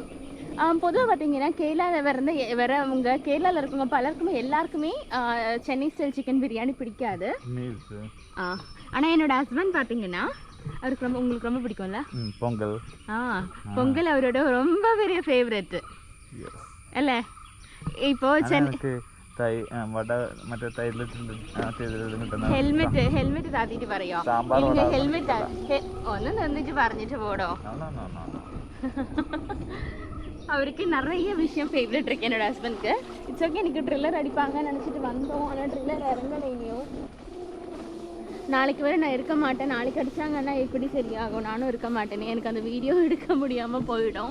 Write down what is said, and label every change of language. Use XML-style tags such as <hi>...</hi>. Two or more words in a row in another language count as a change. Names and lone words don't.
<ta>பொதுவாக பார்த்தீங்கன்னா கேரளாவில் வரவங்க, கேரளாவில் இருக்கவங்க பலருக்குமே எல்லாருக்குமே சென்னை ஸ்டைல் சிக்கன் பிரியாணி பிடிக்காது. ஆனால் என்னோட ஹஸ்பண்ட் பார்த்தீங்கன்னா அவருக்கு ரொம்ப, உங்களுக்கு ரொம்ப பிடிக்கும்ல பொங்கல். பொங்கல் அவரோட ரொம்ப பெரிய ஃபேவரெட் அல்ல.</ta> <ml>இப்போ சென்னை ഹെൽമെറ്റ് താത്തിട്ട് പറയോ? ഹെൽമെറ്റ് ഒന്ന് നിന്നിട്ട് പറഞ്ഞിട്ട് പോടോ.</ml> <ta>அவருக்கு நிறைய விஷயம் ஃபேவரட் இருக்கு என்னோட ஹஸ்பண்ட்க்கு.</ta> <en>It's okay.</en> <ta>எனக்கு ட்ரில்லர் அடிப்பாங்கன்னு நினச்சிட்டு வந்தோம். ஆனால் ட்ரில்லர் இறங்கலை இனியும். நாளைக்கு வரை நான் இருக்க மாட்டேன். நாளைக்கு அடித்தாங்கன்னா எப்படி சரியாகும்? நானும் இருக்க மாட்டேனே. எனக்கு அந்த வீடியோ எடுக்க முடியாமல் போயிடும்.</ta>